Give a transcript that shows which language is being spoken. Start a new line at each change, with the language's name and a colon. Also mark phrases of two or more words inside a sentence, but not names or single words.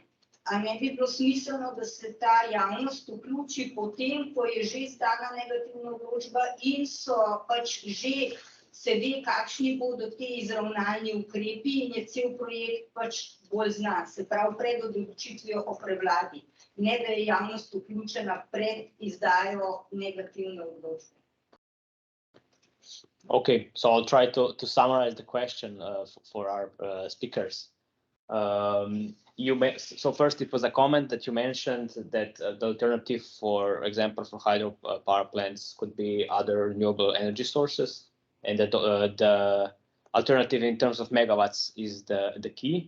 Slovenian: A ne bi bilo smiselno, da se ta javnost vključi potem, ko je že izdana negativna odločba in so pač že se ve, kakšni bodo te izravnalni ukrepi in je cel projekt pač bolj znan, se pravi pred odločitvijo o prevladi, ne da je javnost vključena pred izdajo negativne odločbe.
English: Okay, so I'll try to summarize the question for our speakers. So first, it was a comment that you mentioned that the alternative, for example, for hydro power plants could be other renewable energy sources, and that the alternative in terms of megawatts is the key.